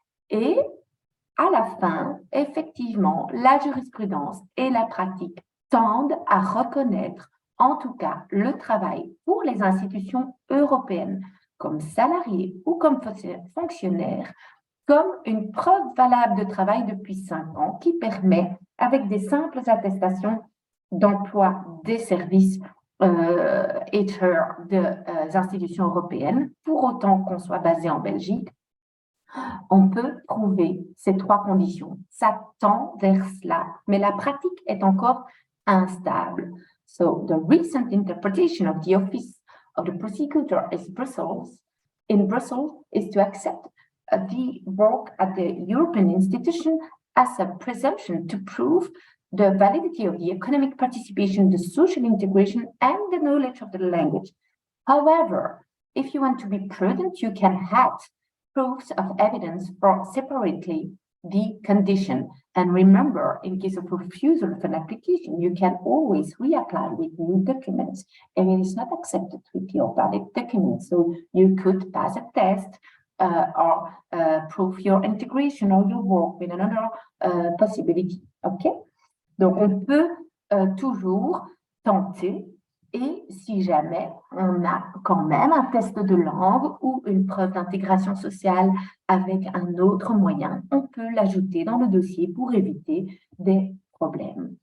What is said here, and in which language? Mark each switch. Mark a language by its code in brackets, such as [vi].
[fr] Et à la fin, effectivement, la jurisprudence et la pratique tendent à reconnaître, en tout cas, le travail pour les institutions européennes comme salariés ou comme fonctionnaires comme une preuve valable de travail depuis 5 ans qui permet, avec des simples attestations d'emploi des services, des institutions européennes, pour autant qu'on soit basé en Belgique, on peut prouver ces trois conditions. Ça tend vers cela, mais la pratique est encore instable. [en] So the recent interpretation of the Office of the Prosecutor in Brussels is to accept the work at the European institution as a presumption to prove the validity of the economic participation, the social integration, and the knowledge of the language. However, if you want to be prudent, you can add proofs of evidence for separately the condition. And remember, in case of refusal of an application, you can always reapply with new documents, and it is not accepted with your valid documents. So you could pass a test or prove your integration or your work with another possibility. Okay? [fr] Donc, on peut toujours tenter. Et si jamais on a quand même un test de langue ou une preuve d'intégration sociale avec un autre moyen, on peut l'ajouter dans le dossier pour éviter des problèmes.